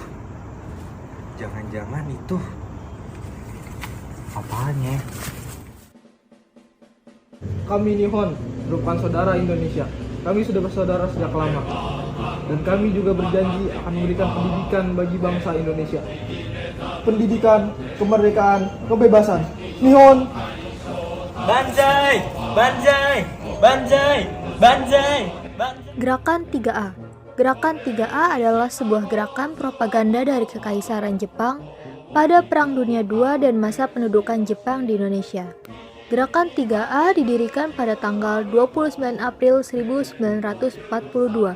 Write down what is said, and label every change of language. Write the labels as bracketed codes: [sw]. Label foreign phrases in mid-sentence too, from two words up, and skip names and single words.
[id] Jangan-jangan itu apaan ya? Kami Nihon merupakan saudara Indonesia. Kami sudah bersaudara sejak lama. Dan kami juga berjanji akan memberikan pendidikan bagi bangsa Indonesia. Pendidikan, kemerdekaan, kebebasan. Nihon! [ja] 万歳、万歳、万歳、万歳、万歳. [id] Gerakan 3A. Gerakan 3A adalah sebuah gerakan propaganda dari Kekaisaran Jepang pada Perang Dunia II dan masa pendudukan Jepang di Indonesia. Gerakan 3A didirikan pada tanggal 29 April 1942.